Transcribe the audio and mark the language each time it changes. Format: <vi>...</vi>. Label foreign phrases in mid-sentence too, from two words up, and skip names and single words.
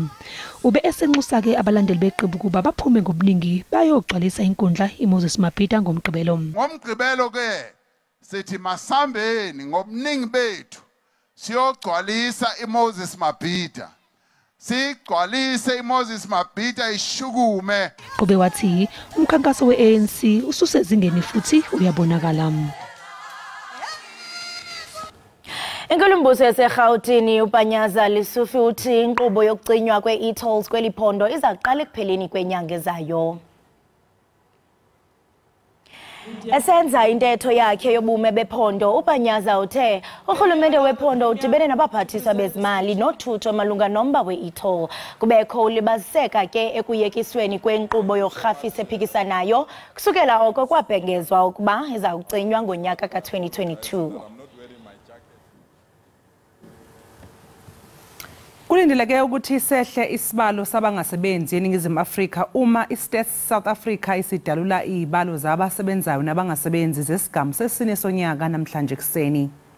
<zu>Ube esenxusa-ke abalandeli beqembu ukuba baphume ngobuningi bayogcwalisa inkundla iMoses Mabhida ngomgqibelo. Ngomgqibelo-ke sithi masambeni ngobuningi bethu siyogcwalisa iMoses Mabhida. Sigcwalise iMoses Mabhida ishukume. Ube wathi umkhankaso we-ANC ususezingeni futhi uyabonakala.</zu> <xh>Inkulumbuso yaseGauteng uPanyaza Lesufi uthi inkqubo yokucinywa kwe-e-tolls kweliphondo izaqala ekupheleni kwenyanga ezayo. Esenza intetho yakhe yobume bephondo uPanyaza uthe urhulumente wephondo udibene nabaphathisa bezimali nothutho malunga nomba we-e-toll. Kubekho ulibaziseka ke ekuyekisweni kwenkqubo yorhafisa ephikisanayo kusukela oko kwabhengezwa ukuba iza kucinywa ngonyaka ka-2022.</xh> <zu>Kulindeleke ukuthi sehle isibalo sabangasebenzi eNingizimu Afrika uma iStats South Africa isidalula izibalo zabasebenzayo nabangasebenzi zesigamu sesine sonyaka namhlanje kuseni.</zu>